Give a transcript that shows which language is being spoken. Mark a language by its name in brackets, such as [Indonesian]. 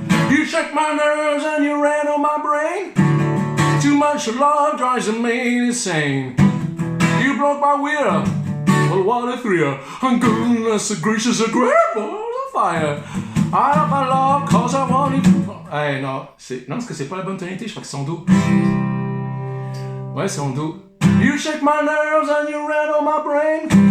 [English] You shake my nerves and you rattle my brain. Too much love drives me insane. You broke my will, well what a thrill. And goodness gracious, a great balls of fire. I love my love cause I want it. [French] Eh non, parce que c'est pas la bonne tonalité, je crois que c'est en do. Ouais, c'est en do. [English] You shake my nerves and you rattle my brain.